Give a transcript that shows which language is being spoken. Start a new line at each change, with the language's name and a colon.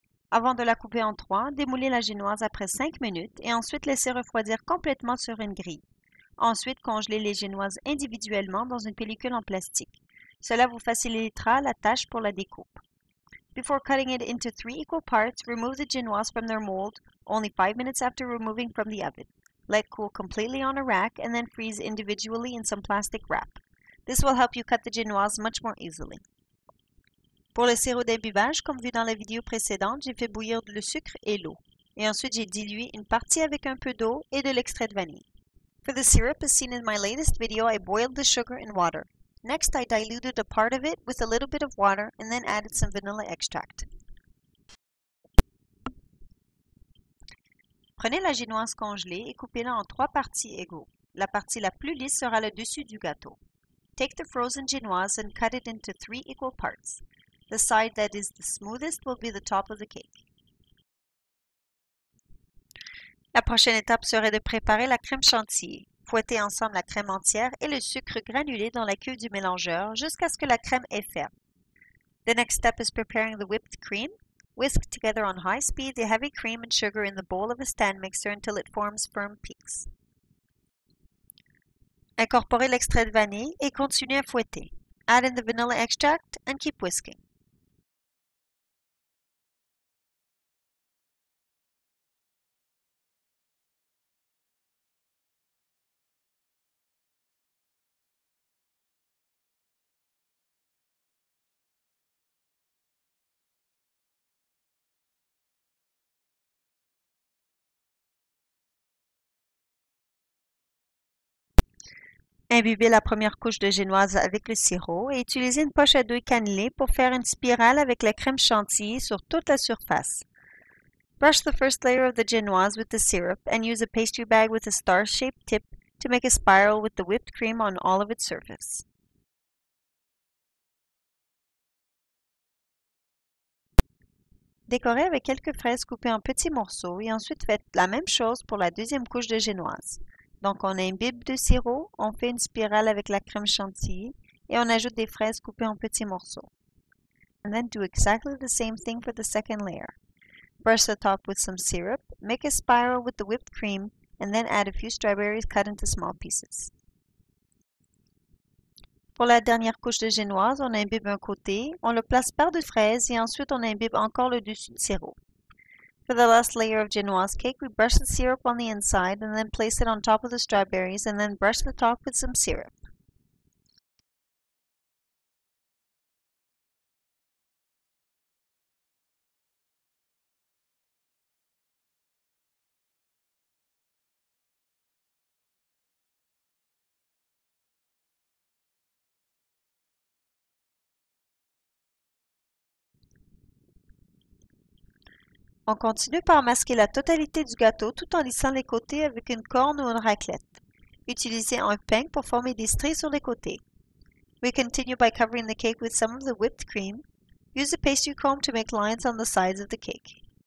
French: Avant de la couper en 3, démoulez la génoise après 5 minutes et ensuite laissez refroidir complètement sur une grille. Ensuite, congelez les génoises individuellement dans une pellicule en plastique. Cela vous facilitera la tâche pour la découpe.
English: Before cutting it into 3 equal parts, remove the genoise from their mold only 5 minutes after removing from the oven. Let cool completely on a rack and then freeze individually in some plastic wrap. This will help you cut the genoise much more easily.
French: Pour le sirop d'imbibage, comme vu dans la vidéo précédente, j'ai fait bouillir le sucre et l'eau. Et ensuite, j'ai dilué une partie avec un peu d'eau et de l'extrait de vanille.
English: For the syrup, as seen in my latest video, I boiled the sugar in water. Next, I diluted a part of it with a little bit of water and then added some vanilla extract.
French: Prenez la génoise congelée et coupez-la en 3 parties égaux. La partie la plus lisse sera le dessus du gâteau.
English: Take the frozen genoise and cut it into 3 equal parts. The side that is the smoothest will be the top of the cake.
French: La prochaine étape serait de préparer la crème chantilly. Fouettez ensemble la crème entière et le sucre granulé dans la cuve du mélangeur jusqu'à ce que la crème est ferme.
English: The next step is preparing the whipped cream. Whisk together on high speed the heavy cream and sugar in the bowl of a stand mixer until it forms firm peaks.
French: Incorporez l'extrait de vanille et continuez à fouetter.
English: Add in the vanilla extract and keep whisking.
French: Imbibez la première couche de génoise avec le sirop et utilisez une poche à douille cannelée pour faire une spirale avec la crème chantilly sur toute la surface.
English: Brush the first layer of the génoise with the syrup and use a pastry bag with a star-shaped tip to make a spiral with the whipped cream on all of its surface.
French: Décorez avec quelques fraises coupées en petits morceaux et ensuite faites la même chose pour la deuxième couche de génoise. Donc on imbibe de sirop, on fait une spirale avec la crème chantilly et on ajoute des fraises coupées en petits morceaux.
English: And then do exactly the same thing for the second layer. Brush the top with some syrup, make a spiral with the whipped cream, and then add a few strawberries cut into small pieces.
French: Pour la dernière couche de génoise, on imbibe un côté, on le place par-dessus fraises et ensuite on imbibe encore le dessus de sirop.
English: For the last layer of génoise cake, we brush the syrup on the inside and then place it on top of the strawberries and then brush the top with some syrup.
French: On continue par masquer la totalité du gâteau tout en lissant les côtés avec une corne ou une raclette. Utilisez un peigne pour former des stries sur les côtés.
English: We continue by covering the cake with some of the whipped cream. Use a pastry comb to make lines on the sides of the cake.